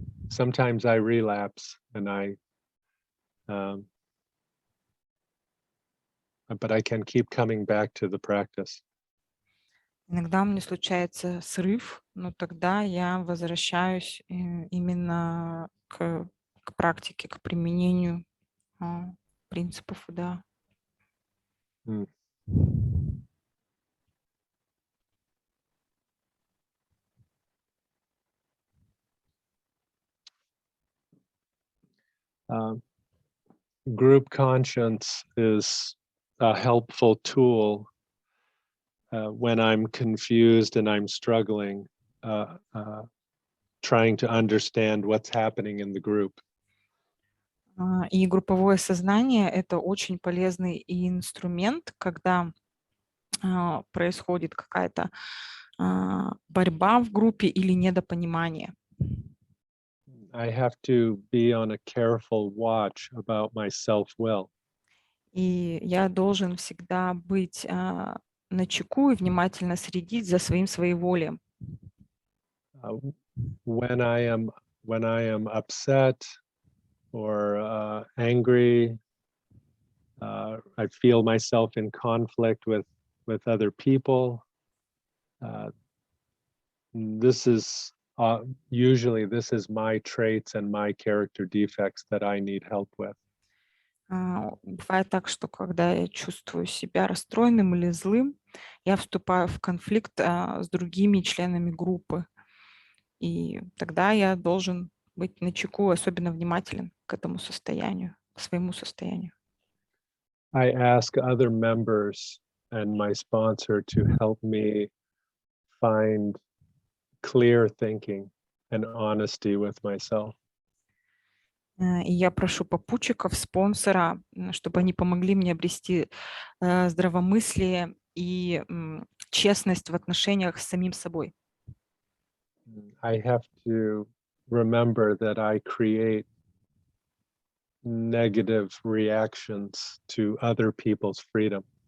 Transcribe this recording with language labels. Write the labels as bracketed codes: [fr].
[en] Sometimes I relapse and but I can keep coming back to the practice. [ru] Иногда у меня случается срыв, но тогда я возвращаюсь именно к практике, к применению принципов, да. [en] Group conscience is a helpful tool when I'm confused and I'm struggling, trying to understand what's happening in the group. [ru] И групповое сознание — это очень полезный инструмент, когда происходит какая-то борьба в группе или недопонимание. [en] I have to be on a careful watch about my self-will. [ru] И я должен всегда быть начеку и внимательно следить за своим своеволием. [en] Uh, when I am upset or angry, I feel myself in conflict with other people. Uh, this is usually this is my traits and my character defects that I need help with. [ru] Бывает так, что когда я чувствую себя расстроенным или злым, я вступаю в конфликт с другими членами группы. И тогда я должен быть начеку, особенно внимателен к этому состоянию, к своему состоянию. [en] I ask other members and my sponsor to help me find clear thinking and honesty with myself. [ru] И я прошу попутчиков, спонсора, чтобы они помогли мне обрести здравомыслие и честность в отношениях с самим собой. [en] I have to remember that I create negative reactions to other people's freedom.